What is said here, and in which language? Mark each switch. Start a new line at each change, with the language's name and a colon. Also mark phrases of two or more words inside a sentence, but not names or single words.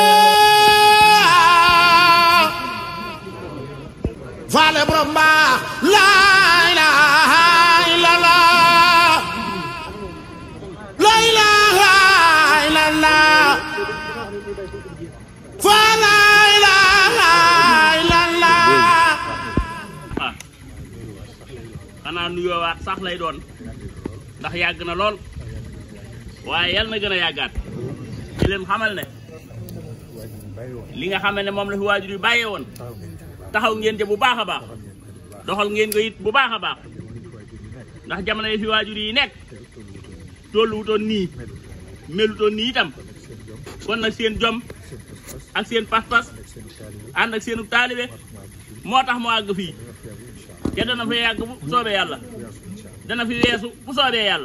Arabic: فعل برمبا لا إله إلا الله لا إله إلا الله فلا إله إلا الله
Wolof: xanaa nuyoowaat sax lay doon ndax yàgg na lool waaye yal na gën a yàggaat di leen xamal ne li nga xam ne moom la fi waajur yu bàyyee woon taxaw ngeen ca bu baax a baax doxal ngeen ko it bu baax a baax ndax jamono yi fi waajur yi nekk tolluwutoon nii melutoon nii itam kon nag seen jom ak seen pas-pas ànd ak seenu taalibe moo tax mu àgg fii te dana fa yàgg bu soobee yàlla dana fi weesu bu soobee yàlla.